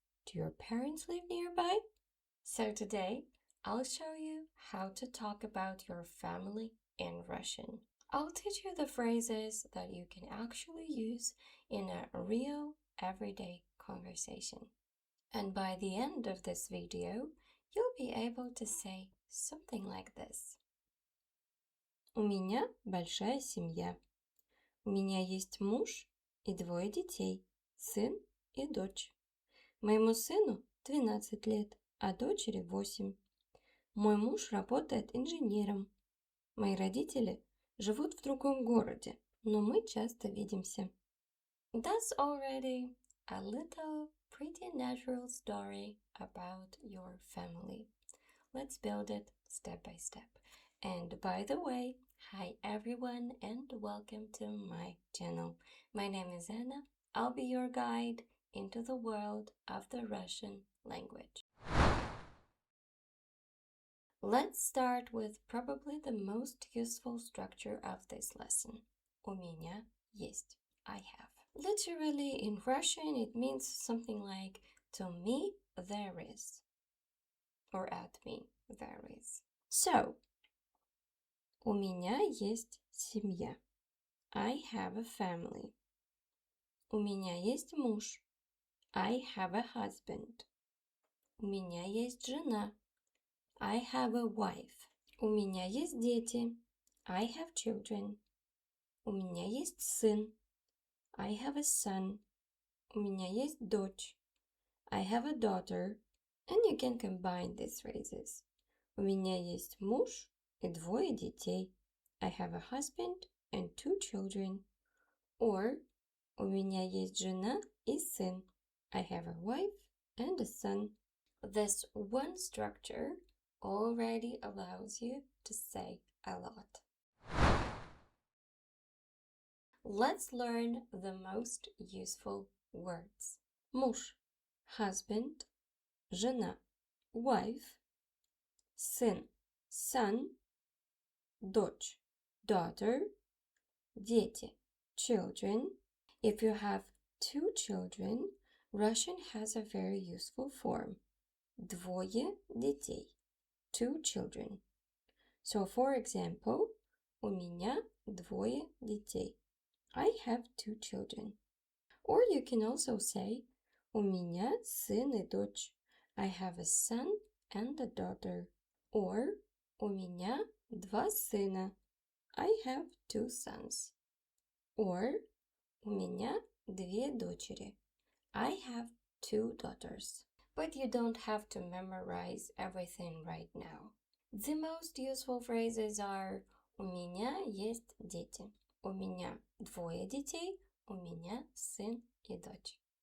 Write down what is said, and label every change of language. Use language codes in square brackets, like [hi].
[en] Do your parents live nearby? So today, I'll show you how to talk about your family in Russian. I'll teach you the phrases that you can actually use in a real, everyday conversation. And by the end of this video, you'll be able to say something like this. [ru] У меня большая семья. У меня есть муж и двое детей, сын и дочь. Моему сыну 12 лет, а дочери 8. Мой муж работает инженером. Мои родители живут в другом городе, но мы часто видимся. [en] That's already a little pretty natural story about your family. Let's build it step by step. And by the way, hi everyone and welcome to my channel. My name is Anna. I'll be your guide into the world of the Russian language. Let's start with probably the most useful structure of this lesson. [ru] У меня есть. [en] I have. Literally in Russian it means something like to me there is. Or at me there is. [ru] So, у меня есть семья. [en] I have a family. [ru] У меня есть муж. [en] I have a husband. [ru] У меня есть жена. [en] I have a wife. [ru] У меня есть дети. [en] I have children. [ru] У меня есть сын. [en] I have a son. [ru] У меня есть дочь. [en] I have a daughter. And you can combine these phrases. [ru] У меня есть муж и двое детей. [en] I have a husband and 2 children. [ru] Or у меня есть жена и сын. [en] I have a wife and a son. This one structure already allows you to say a lot. Let's learn the most useful words. [ru] Муж, husband, жена, wife, сын, son, дочь, daughter, дети, children. [en] If you have 2 children, Russian has a very useful form. [ru] Двое детей. [en] 2 children. [ru] So, for example, у меня двое детей. [en] I have 2 children. Or you can also say, [ru] у меня сын и дочь. [en] I have a son and a daughter. [ru] Or, у меня 2 сына. [en] I have 2 sons. [ru] Or, у меня 2 дочери. [en] I have 2 daughters. But you don't have to memorize everything right now. The most useful phrases are [ru] у меня есть дети. У меня двое детей. У меня сын и дочь.